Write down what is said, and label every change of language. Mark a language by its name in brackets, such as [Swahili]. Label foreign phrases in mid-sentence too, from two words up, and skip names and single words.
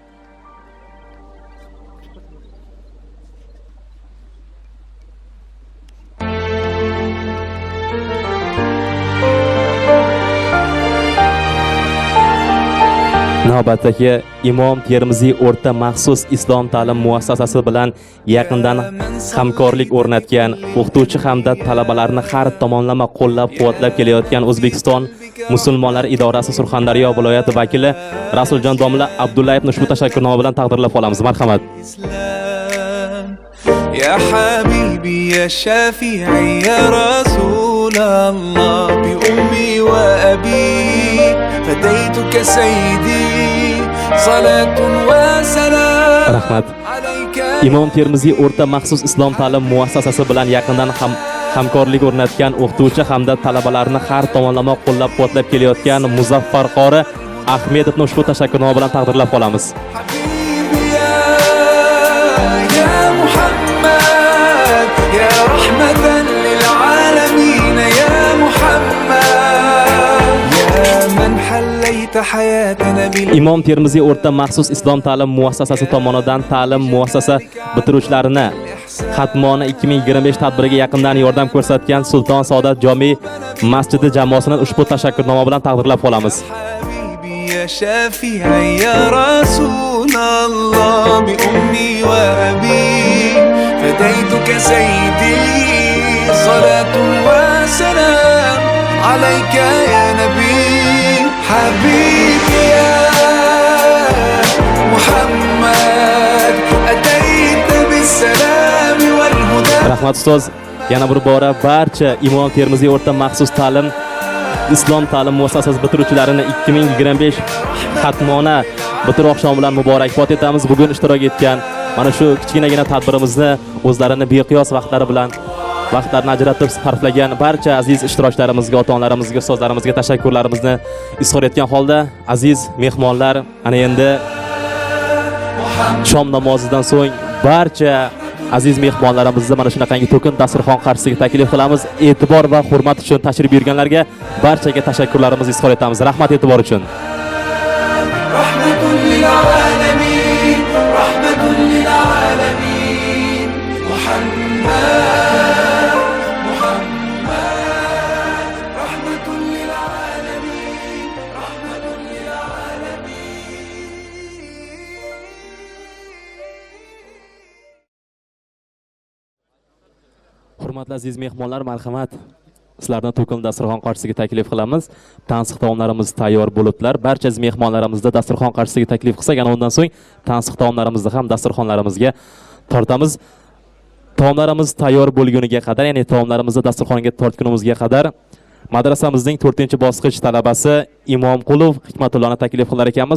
[Uzbek] Navbatdagi Imom Termiziy o'rta maxsus islom ta'lim muassasasi bilan yaqindan hamkorlik o'rnatgan, o'qituvchi hamda talabalarni har tomonlama qo'llab-quvvatlab kelayotgan O'zbekiston Musulmonlar idorasi Surxondaryo viloyati vakili Rasuljon domla Abdullayevni ushbu tashakkurnoma bilan taqdirlab qolamiz. Marhamat. [Arabic] يا حبيبي يا شافعي يا رسول الله بأمي وأبي فديتك سيدي صلاة وسلام [Uzbek] Rahmat. Imom Termiziy o'rta maxsus islom ta'lim muassasasi bilan yaqindan hamkorlik o'rnatgan, o'qituvchi hamda talabalarni har tomonlama qo'llab-quvvatlab kelayotgan Muzaffar qori Ahmedovni ushbu tashakkurnoma bilan taqdirlab qolamiz. [Arabic] يا رحمة للعالمين يا محمد يا من حليت حياتنا [Uzbek] Imom Termiziy o'rta maxsus islom ta'lim muassasasi tomonidan ta'lim muassasa bitiruvchilarini xatmona 2025 tadbiriga yaqindan yordam ko'rsatgan Sulton Saodat Jome masjidi jamoasini ushbu tashakkurnoma bilan taqdirlab qolamiz. [Arabic] يا شافعي يا رسول الله بأمي وأبي فديتك سيدي صلاة وسلام عليك يا نبي حبيبي يا محمد أتيت بالسلام والهدى. [Uzbek] Rahmat ustoz, yana bir bora barcha Imom Termiziy o'rta maxsus ta'lim islom ta'lim muassasasi bitiruvchilarini 2025 xatmona bitiruv oqshomi bilan muborakbod etamiz. Bugun ishtirok etgan mana shu kichkinagina tadbirimizni o'zlarini beqiyos vaqtlarini ajratib sarflagan barcha aziz ishtirokchilarimizga, ota-onalarimizga, ustozlarimizga tashakkurlarimizni izhor etgan holda, aziz mehmonlar, ana endi shom namozidan so'ng barcha aziz mehmonlarimizni mana shunaqangi to'kin dasturxon qarshisiga taklif qilamiz. E'tibor va hurmat uchun tashrif buyurganlarga barchaga tashakkurlarimizni izhor etamiz. Rahmat e'tibor uchun. [Arabic] رحمة للعالمين رحمة للعالمين محمد رحمة للعالمين رحمة للعالمين. [Uzbek] Hurmatli aziz mehmonlar, marhamat. Sizlarni to'kin dasturxon qarshisiga taklif qilamiz. Tansiq taomlarimiz tayyor bo'liblar. Barcha mehmonlarimizni dasturxon qarshisiga taklif qilsak, ana undan so'ng tansiq taomlarimizni ham dasturxonlarimizga tortamiz. Taomlarimiz tayyor bo'lguniga qadar, ya'ni taomlarimizni dasturxonga tortgunimizga qadar madrasamizning 4-bosqich talabasi Imomqulov Hikmatullohni taklif qilar ekanmiz.